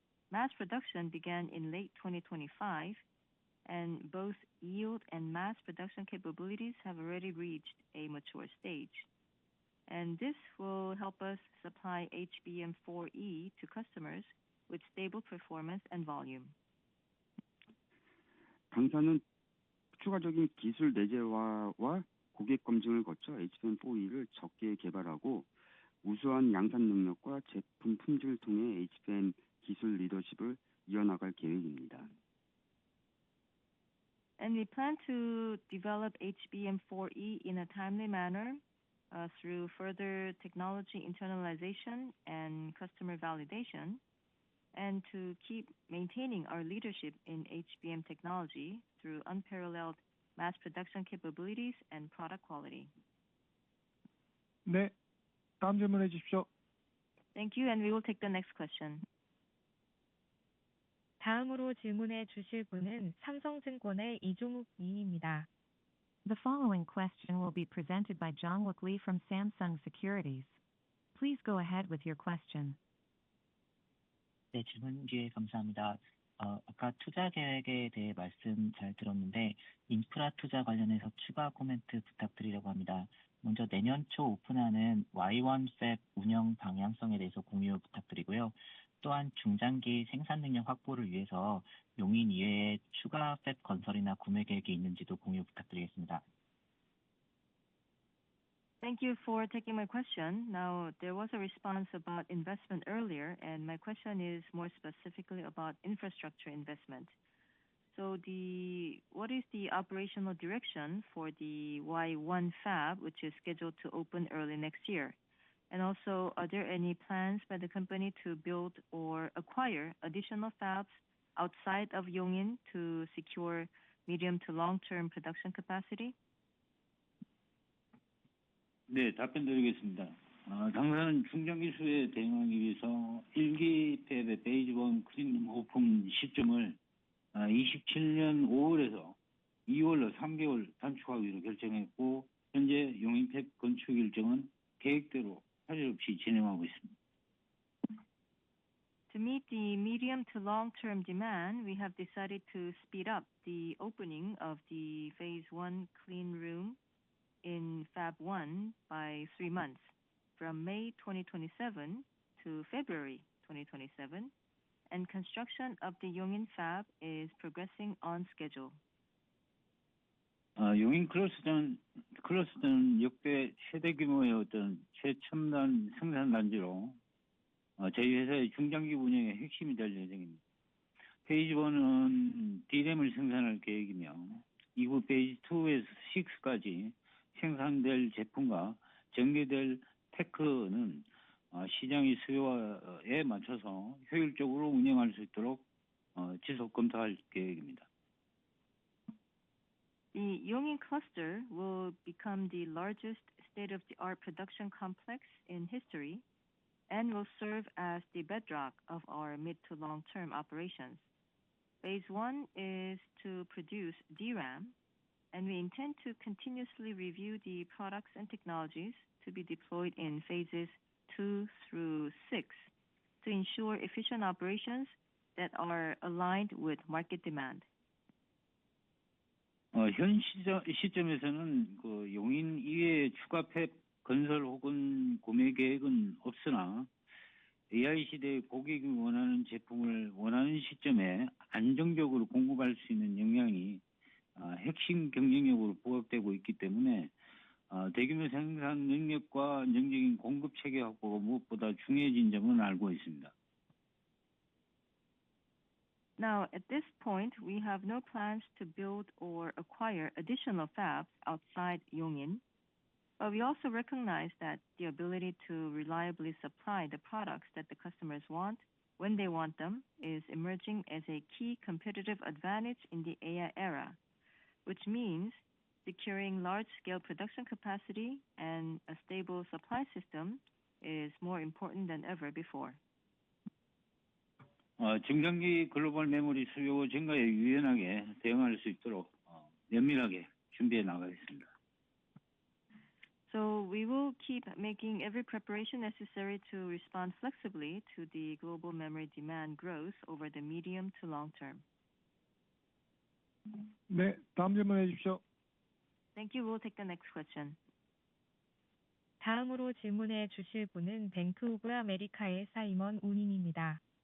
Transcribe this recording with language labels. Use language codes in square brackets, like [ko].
[en] Mass production began in late 2025, and both yield and mass production capabilities have already reached a mature stage. And this will help us supply HBM4E to customers with stable performance and volume. [ko] 당사는 추가적인 기술 내재화와 고객 검증을 거쳐 HBM4E를 적게 개발하고 우수한 양산 능력과 제품 품질을 통해 HBM 기술 리더십을 이어나갈 계획입니다. [en] And we plan to develop HBM4E in a timely manner through further technology internalization and customer validation, and to keep maintaining our leadership in HBM technology through unparalleled mass production capabilities and product quality. [ko] 네, 다음 질문해 주십시오. [en] Thank you, and we will take the next question. [ko] 다음으로 질문해 주실 분은 삼성증권의 이종욱 님입니다. [en] The following question will be presented by Jong-wook Lee from Samsung Securities. Please go ahead with your question. [ko] 네, 질문 기회 감사합니다. 아까 투자 계획에 대해 말씀 잘 들었는데 인프라 투자 관련해서 추가 코멘트 부탁드리려고 합니다. 먼저 내년 초 오픈하는 Y1 팹 운영 방향성에 대해서 공유 부탁드리고요. 또한 중장기 생산 능력 확보를 위해서 용인 이외에 추가 팹 건설이나 구매 계획이 있는지도 공유 부탁드리겠습니다. [en] Thank you for taking my question. Now, there was a response about investment earlier, and my question is more specifically about infrastructure investment. So what is the operational direction for the Y1 fab, which is scheduled to open early next year? And also, are there any plans by the company to build or acquire additional fabs outside of Yongin to secure medium to long-term production capacity? [ko] 네, 답변 드리겠습니다. 당사는 중장기 수요에 대응하기 위해서 1기 팹의 페이즈 1 클린 오픈 시점을 27년 5월에서 2월로 3개월 단축하기로 결정했고 현재 용인 팹 건축 일정은 계획대로 차질 없이 진행하고 있습니다. [en] To meet the medium to long-term demand, we have decided to speed up the opening of the Phase 1 clean room in Fab 1 by 3 months, from May 2027 to February 2027, and construction of the Yongin Fab is progressing on schedule. [ko] 용인 클러스터는 역대 최대 규모의 어떤 최첨단 생산 단지로 저희 회사의 중장기 운영의 핵심이 될 예정입니다. 페이지 1은 D램을 생산할 계획이며 이후 페이지 2에서 6까지 생산될 제품과 전개될 테크는 시장의 수요에 맞춰서 효율적으로 운영할 수 있도록 지속 검토할 계획입니다. [en] The Yongin cluster will become the largest state-of-the-art production complex in history and will serve as the bedrock of our mid to long-term operations. Phase 1 is to produce DRAM, and we intend to continuously review the products and technologies to be deployed in phases 2 through 6 to ensure efficient operations that are aligned with market demand. [ko] 현 시점에서는 그 용인 이외의 추가 팹 건설 혹은 구매 계획은 없으나 AI 시대의 고객이 원하는 제품을 원하는 시점에 안정적으로 공급할 수 있는 역량이 핵심 경쟁력으로 부각되고 있기 때문에 대규모 생산 능력과 안정적인 공급 체계 확보가 무엇보다 중요해진 점은 알고 있습니다. [en] Now, at this point, we have no plans to build or acquire additional fabs outside Yongin, but we also recognize that the ability to reliably supply the products that the customers want when they want them is emerging as a key competitive advantage in the AI era, which means securing large-scale production capacity and a stable supply system is more important than ever before. [ko] 중장기 글로벌 메모리 수요 증가에 유연하게 대응할 수 있도록 면밀하게 준비해 나가겠습니다. [en] So we will keep making every preparation necessary to respond flexibly to the global memory demand growth over the medium to long term. [ko] 네, 다음 질문해 주십시오. [en] Thank you. We'll take the next question. [ko] 다음으로 질문해 주실 분은 뱅크 오브 아메리카의 사이먼 우님입니다.